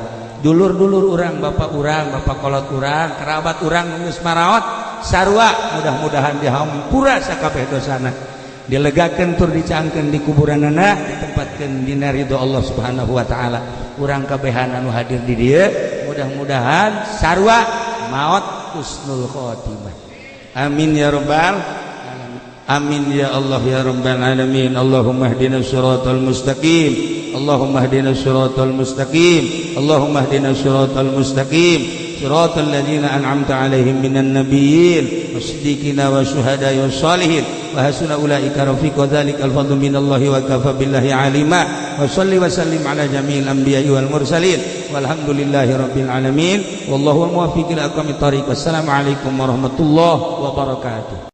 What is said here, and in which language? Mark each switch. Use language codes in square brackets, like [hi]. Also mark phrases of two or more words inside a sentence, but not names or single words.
[su] Dulur-dulur urang, bapak kolot urang, kerabat urang geus maraot sarua, mudah-mudahan dihampura sakabeh dosana. Dilegakeun tur dicaangkeun di kuburanana, ditempatkeun dina ridho [ar] الله سبحانه وتعالى. [su] Urang kabehan anu hadir di dieu, mudah-mudahan sarua maot [ar] حسن الخاتمة. آمين يا رب الأمين يا الله يا رب العالمين. اللهم اهدنا الصراط المستقيم، اللهم اهدنا الصراط المستقيم، اللهم اهدنا الصراط المستقيم، صراط الذين أنعمت عليهم من النبيين والصديقين والشهداء والصالحين وحسن أولئك رفيقا. ذلك الفضل من الله وكفى بالله عليما. وصل وسلم على جميع الأنبياء والمرسلين والحمد لله رب العالمين. والله الموفق إلى أقوم الطريق. والسلام عليكم ورحمة الله وبركاته.